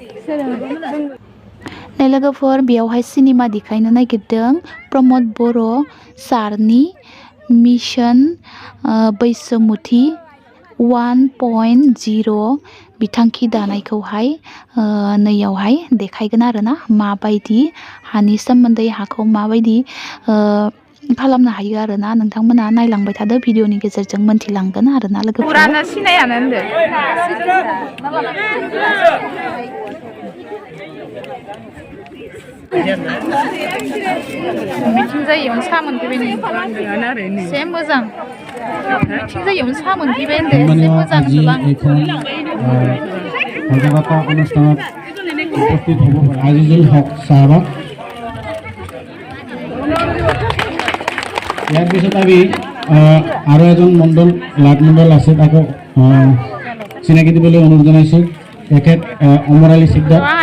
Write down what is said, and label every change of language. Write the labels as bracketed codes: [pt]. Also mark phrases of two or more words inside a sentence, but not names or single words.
[brx] लोगोफोर बेयावहाय सिनेमा देखायनो नागिरदों प्रमद बर' सारनि मिशन बैसोमुथि 1.0 बिथांखि दानायखौहाय नैयावहाय देखायगोन आरोना माबायदि हानि सोमोन्दै हाखौ माबायदि खालामनो हायो आरोना नोंथांमोना नायलांबाय थादो भिडिअनि गेजेरजों मोनथिलांगोन आरोना लोगोफोर सिनायानो होनदो मिथिं जायैयावनो सा मोनफैबाय एसे मोजां मिथिं जायैयावनो सा मोनफैबाय होनदो एसे मोजां [as] সজাগতা অনুষ্ঠানত উপস্থিত হ'ব পাৰে আজিজুল হক চাহাবক ইয়াৰ পিছত আমি আৰু এজন মণ্ডল লাট মণ্ডল আছে তাকো চিনাকি দিবলৈ অনুৰোধ জনাইছোঁ তেখেত অমৰ আলী সিকদাৰ